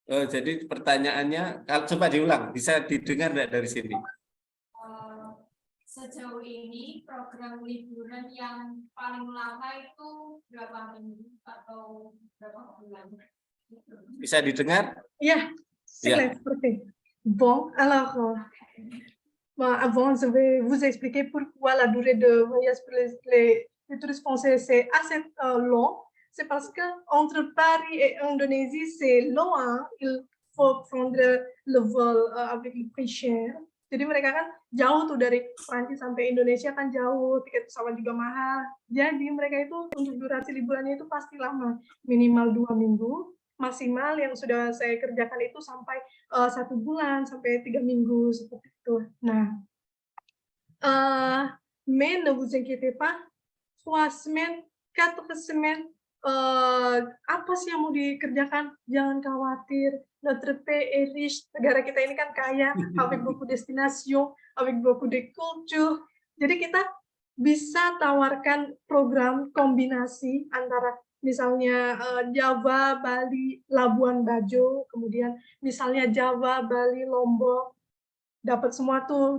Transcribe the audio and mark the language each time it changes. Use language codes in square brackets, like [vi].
[id] Jadi pertanyaannya, coba diulang, bisa didengar enggak dari sini? Sejauh ini program liburan yang paling lama itu berapa minggu atau berapa bulan? Bisa didengar? [fr] Ya, c'est parfait. Bon, alors, avant, je vais vous expliquer pourquoi la durée de voyage pour les touristes français c'est assez long. C'est parce que entre Paris et Indonésie, c'est long. Hein? Il faut prendre le vol avec le prix cher. [id] Jadi mereka kan jauh tuh dari Prancis sampai Indonesia kan jauh, tiket pesawat juga mahal. Jadi mereka itu untuk durasi liburannya itu pasti lama, minimal 2 minggu, maksimal yang sudah saya kerjakan itu sampai 1 bulan, sampai 3 minggu, seperti itu. [fr] Nah, mais ne vous inquiétez pas, 3 semaines, 4 semaines, [id] apa sih yang mau dikerjakan? Jangan khawatir, [fr] notre pays est riche, [id] negara kita ini kan kaya, [fr] avec beaucoup destination, avec beaucoup de culture. [id] Jadi kita bisa tawarkan program kombinasi antara misalnya Jawa, Bali, Labuan Bajo, kemudian misalnya Jawa, Bali, Lombok, dapat semua tuh.